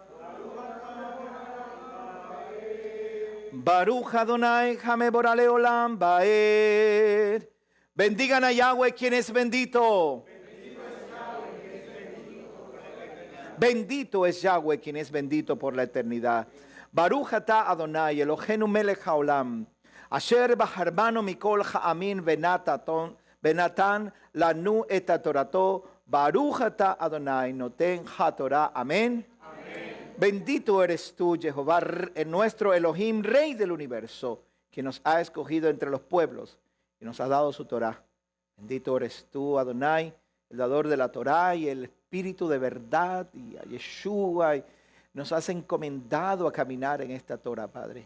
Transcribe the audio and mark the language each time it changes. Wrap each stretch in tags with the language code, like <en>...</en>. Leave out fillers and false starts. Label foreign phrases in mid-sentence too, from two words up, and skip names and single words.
<he>ברוך אדני המבורך לעולם ועד.</he> <es>Bendigan a Yahweh quien es bendito. Bendito es Yahweh quien es bendito por la eternidad.</es> <he>ברוך אתה אדני אלהינו מלך העולם. אשר בחר בנו מכל העמים ונתן לנו את תורתו. ברוך אתה אדני נותן התורה.</he> <es>Amén. Bendito eres tú, Jehová, nuestro Elohim, Rey del universo, que nos ha escogido entre los pueblos y nos ha dado su Torah. Bendito eres tú, Adonai, el dador de la Torah y el Espíritu de verdad, y a Yeshua, y nos has encomendado a caminar en esta Torah, Padre.</es>